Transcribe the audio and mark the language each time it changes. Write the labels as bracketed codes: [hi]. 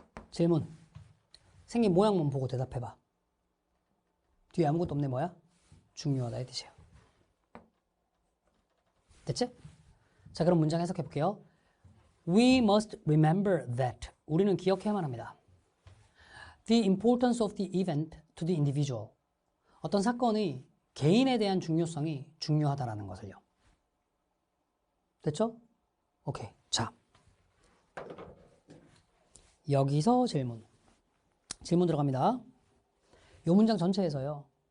[ko] 질문. 생긴 모양만 보고 대답해봐. 뒤에 아무것도 없네 뭐야? 중요하다의 뜻이에요. 됐지? 자 그럼 문장 해석해 볼게요. [en] We must remember that. [ko] 우리는 기억해야만 합니다. [en] The importance of the event to the individual. [ko] 어떤 사건의 개인에 대한 중요성이 중요하다라는 것을요. 됐죠? 오케이. 자, 여기서 질문 들어갑니다. 이 문장 전체에서요.